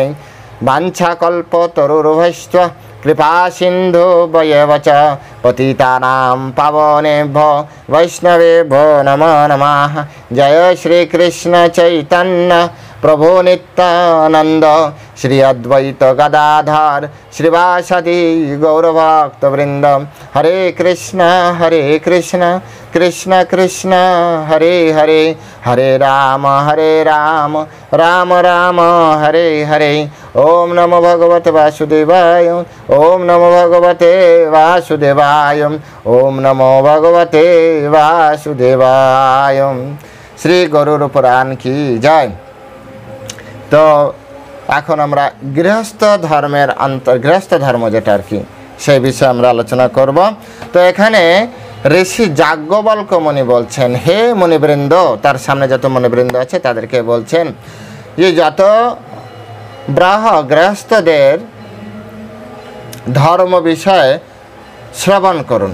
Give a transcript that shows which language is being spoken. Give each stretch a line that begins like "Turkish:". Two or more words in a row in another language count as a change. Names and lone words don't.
Sanskrit: वाञ्छाकल्पतरुर्भैश्च कृपा सिन्धु वयव च पतितानां पावनेभ्यो वैष्णवेभ्यो नमो नमः। जय श्री कृष्ण चैतन्य प्रभु नित्यानंद श्री अद्वैत गदाधर श्रीवासदि गौरभक्तवृंद। हरे कृष्ण कृष्ण कृष्ण हरे हरे, हरे राम राम राम हरे हरे। ओम नमो भगवते वासुदेवाय, ओम नमो भगवते वासुदेवाय, ओम नमो भगवते वासुदेवाय।
Hindi: श्री गरुड़ पुराण की जय।
Bangla: तो এখন আমরা গৃহস্থ ধর্মের গৃহস্থ ধর্ম যেটা আর কি সেই বিষয়ে আমরা আলোচনা করব। তো এখানে ঋষি যাজ্ঞবল্ক্য মুনি বলছেন, হে মুনিবৃন্দ, তার সামনে যত মুনিবৃন্দ আছে তাদেরকে বলছেন যে যত গৃহস্থদের ধর্ম বিষয়ে শ্রবণ করুন।